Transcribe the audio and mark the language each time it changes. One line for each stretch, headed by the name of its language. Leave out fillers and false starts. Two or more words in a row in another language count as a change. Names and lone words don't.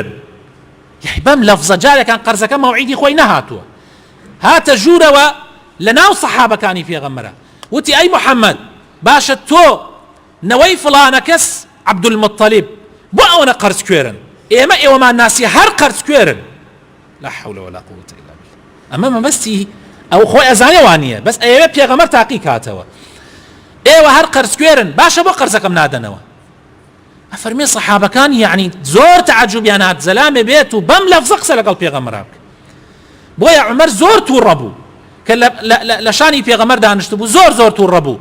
Central Kurdish: یعنی بەم لەفزە جارێکان قەرزەکە مەوعیدی خۆی نەهاتووە. هاتە ژوورەوە لە ناو سەحابەکانی پێغەمبەرە وتی ئەی محەممەد باشە تۆ نەوەی فلانە کەس عەبدولموطەلیب بۆ ئەوەنە قەرز کوێرن. ئێمە ئێوەمان ناسی هەر قەرز کوێرن.
Arabic: لا حول ولا قوة إلا بالله.
Central Kurdish: ئەمە مەبەستی ئەو خۆی ئەزانێوان نییە بەس ئەوێ پێغەمبەر تاقی کاتەوە. ئێوە هەر قەرز کوێرن باشە بۆ قەرزەکەم نادەنەوە. ئەفەرمێ سەحابەکان یعنی زۆر تەعەجوبیان هات زەلامێ بێت و بەم لەفزە قسە لەگەڵ پێغەمبەر بکە. بۆیە عومەر زۆر تووڕە بوو کە لە شانی پێغەمبەر دانیشت بوو زۆر تووڕە بوو.